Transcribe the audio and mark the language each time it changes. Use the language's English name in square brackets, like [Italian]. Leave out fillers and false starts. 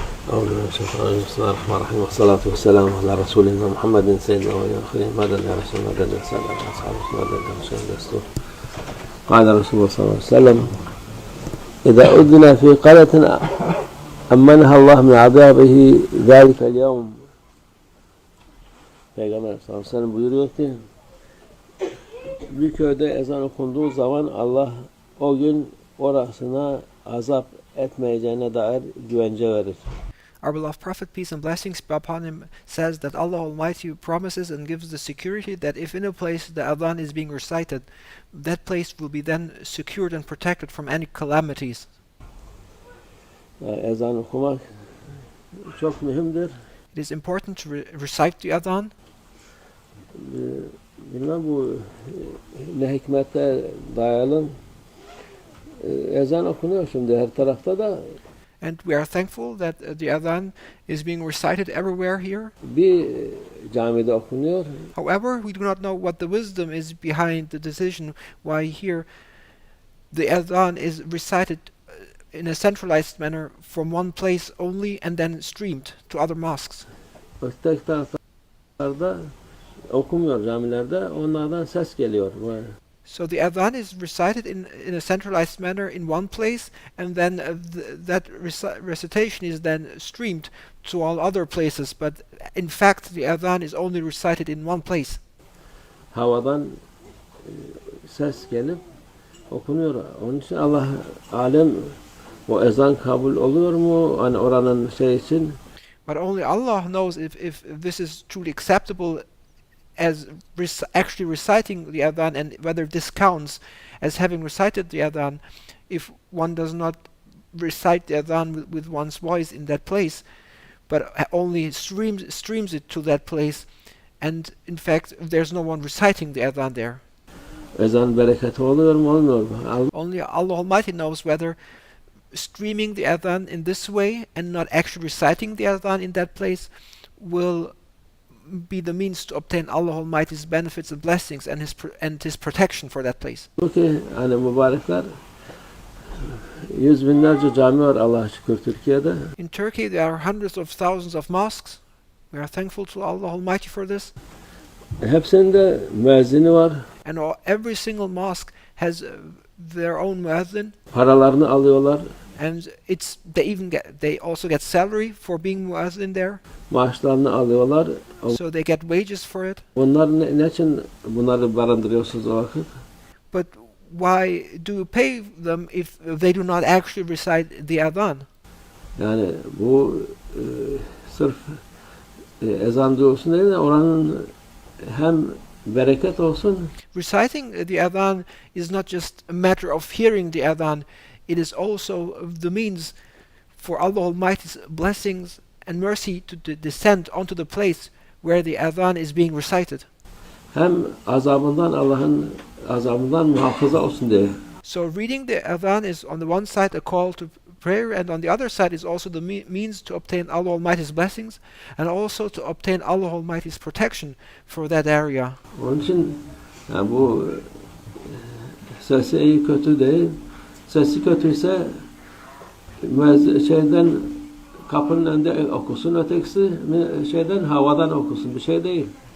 [Arabic] أعوذ بالله من الشيطان الرجيم بسم الله الرحمن الرحيم والصلاة والسلام على رسولنا محمد سيدنا والآخرين مدد يا رسول الله مدد يا سادة أصحاب مدد يا رسول الله قال رسول الله صلى الله عليه وسلم إذا أذن في قرية أمنها الله من عذابه ذلك اليوم. [Turkish] Peygamber sallallahu aleyhi ve sellem buyuruyor ki bir köyde ezan okunduğu zaman Allah o gün orasına azap etmeyeceğine dair güvence verir. [English] Our beloved Prophet, peace and blessings be upon him, says that Allah Almighty promises and gives the security that if in a place the adhan is being recited, that place will be then secured and protected from any calamities. [Turkish] Yani ezan okumak çok mühimdir. [English] It is important to recite the adhan. [Turkish] Bilmem bu ne hikmete dayalı ezan okunuyor şimdi her tarafta da. [English] And we are thankful that the adhan is being recited everywhere here. [Turkish] Bir camide okunuyor. [English] However, we do not know what the wisdom is behind the decision why here the adhan is recited in a centralized manner from one place only and then streamed to other mosques. [Turkish] Öteki taraflarda okumuyor camilerde. Onlardan ses geliyor. [English] So the adhan is recited in a centralized manner in one place, and then that recitation is then streamed to all other places. But in fact, the adhan is only recited in one place. [Turkish] Havadan ses gelip okunuyor. Onun için Allah alem o ezan kabul oluyor mu? Hani oranın şey için. [English] But only Allah knows if this is truly acceptable as actually reciting the adhan, and whether this counts as having recited the adhan if one does not recite the adhan with one's voice in that place, but only streams it to that place, and in fact there's no one reciting the adhan there. [Turkish] Ezan bereketi oluyor mu olmuyor mu? [English] Only Allah Almighty knows whether streaming the adhan in this way and not actually reciting the adhan in that place will be the means to obtain Allah Almighty's benefits and blessings and His protection for that place. [Turkish] Ki hani mübarekler yüz binlerce cami var Allah'a şükür Türkiye'de. [English] In Turkey there are hundreds of thousands of mosques. We are thankful to Allah Almighty for this. [Turkish] Hepsinde müezzini var. [English] And every single mosque has their own muezzin. [Turkish] Paralarını alıyorlar. [English] And they also get salary for being muezzin there. [Turkish] Maaşlarını alıyorlar. [English] So they get wages for it. [Turkish] Onlar ne için bunları barındırıyorsunuz o vakit? [English] But why do you pay them if they do not actually recite the adhan? [Turkish] Yani bu sırf ezan duyulsun değil de oranın hem bereket olsun. [English] Reciting the adhan is not just a matter of hearing the adhan, it is also the means for Allah Almighty's blessings and mercy to descend onto the place where the adhan is being recited. [Turkish] Hem Allah'ın azabından muhafaza olsun diye. [English] So reading the adhan is on the one side a call to prayer, and on the other side is also the means to obtain Allah Almighty's blessings and also to obtain Allah Almighty's protection for that area. [Turkish] Onun için yani bu sesi iyi kötü değil. Sesi kötüyse şeyden kapının önünde okusun, ötekisi şeyden havadan okusun, bir şey değil.